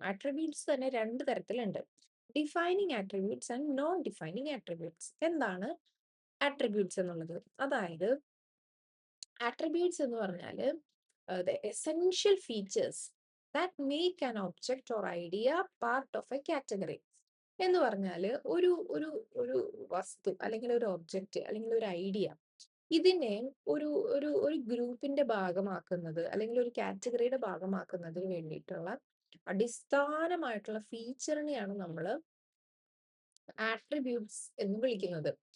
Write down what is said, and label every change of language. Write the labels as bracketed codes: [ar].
[ml] Attributes തന്നെ രണ്ട് തരത്തിലുണ്ട്. [en] Defining attributes and non defining attributes. [ml] എന്താണ് ആട്രിബ്യൂട്ട്സ് എന്നുള്ളത്? അതായത് ആട്രിബ്യൂട്ട്സ് എന്ന് പറഞ്ഞാൽ [en] the essential features that make an object or idea part of a category. [ml] എന്ന് പറഞ്ഞാൽ ഒരു ഒരു ഒരു വസ്തു അല്ലെങ്കിൽ ഒരു ഒബ്ജക്റ്റ് അല്ലെങ്കിൽ ഒരു ഐഡിയ, ഇതിനെ ഒരു ഒരു ഒരു ഗ്രൂപ്പിന്റെ ഭാഗമാക്കുന്നത് അല്ലെങ്കിൽ ഒരു കാറ്റഗറിയുടെ ഭാഗമാക്കുന്നതിന് വേണ്ടിയിട്ടുള്ള അടിസ്ഥാനമായിട്ടുള്ള ഫീച്ചറിനെയാണ് നമ്മൾ ആട്രിബ്യൂട്ട്സ് എന്ന് വിളിക്കുന്നത്.